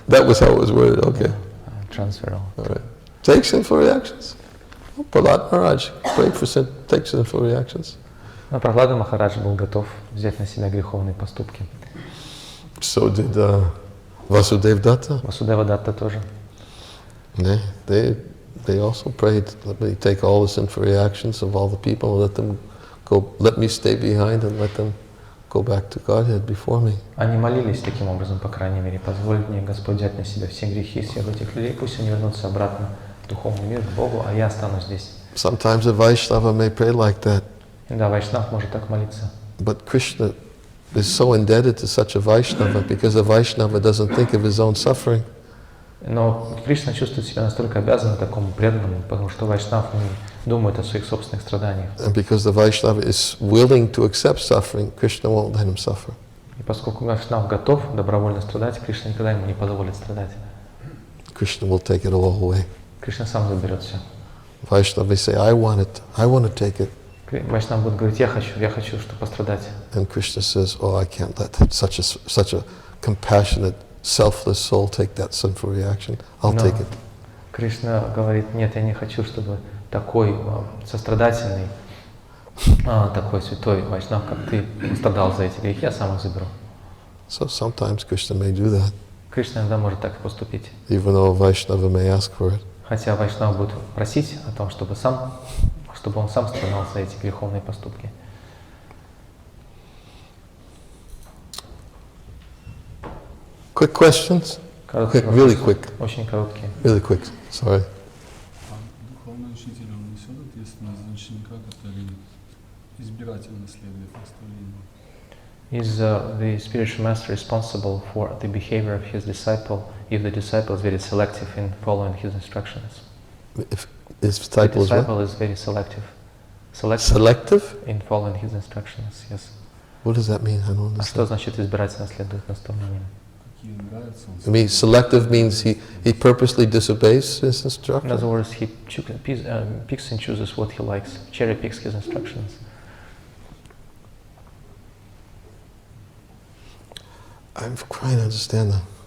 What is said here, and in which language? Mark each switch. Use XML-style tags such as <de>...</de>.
<en>That was how it was worded. Okay. Transfer. All right. Take sinful reactions. Prahlad Maharaj prayed for take sinful reactions.</en> <ru>Но Прахлада Махарадж был готов взять на себя греховные поступки.</ru> <en>So did Vasudeva Datta.</en> <ru>Васудева Датта тоже.</ru> <en>They they also prayed, let me take all the sinful reactions of all the people and let them go, let me stay behind and let them go back to Godhead before me.</en> <ru>Они молились таким образом, по крайней мере, позволь мне, Господь, взять на себя все грехи всех этих людей, пусть они вернутся обратно в духовный мир, к Богу, а я останусь здесь.</ru> <en>Sometimes a Vaishnava may pray like that.</en> <ru>Да, Вайшнав может так молиться.</ru> <en>But Krishna is so indebted to such a Vaishnava because a Vaishnava doesn't think of his own suffering.</en> <ru>Но Кришна чувствует себя настолько обязанным такому преданному, потому что Вайшнав не думает о своих собственных страданиях.</ru> <en>And because the Vaishnava is willing to accept suffering, Krishna won't let him suffer.</en> <ru>И поскольку Вайшнав готов добровольно страдать, Кришна никогда ему не позволит страдать.</ru> <en>Krishna will take it all away.</en> <ru>Кришна сам заберет все.</ru> <en>Vaishnava say, I want it, I want to take it.</en> <ru>Вайшнав будет говорить, я хочу, чтобы пострадать.</ru> <en>And Krishna says, oh, I can't let that, such a compassionate, selfless soul take that sinful reaction. I'll take it.</en> <ru>Кришна говорит, нет, я не хочу, чтобы такой сострадательный, такой святой Вайшнав, как ты, страдал за эти грехи, я сам их заберу.</ru> <en>So sometimes Krishna may do that.</en> <ru>Кришна иногда может так и поступить.</ru> <en>Even though a Vaishnava may ask for it.</en> <ru>Хотя Вайшнав будет просить о том, чтобы он сам страдал за эти греховные поступки.</ru> <en>Quick questions? Quick, really quick.</en> <ru>Очень короткие.</ru> <en>Really quick, sorry.</en> <ru>Духовный учитель, он несет ответственность за ученика, который избирательно следует наставлению?</ru> <en>Is the spiritual master responsible for the behavior of his disciple if the disciple is very selective in following his instructions? If his disciple is very selective. Selective? In following his instructions, yes. What does that mean? I don't understand.</en> <ru>А что значит избирательно следует наставлениям?</ru> <en>I mean, selective means he purposely disobeys his In instruction. other words, he picks and chooses what he likes, cherry picks his instructions. I'm trying to understand that.</en>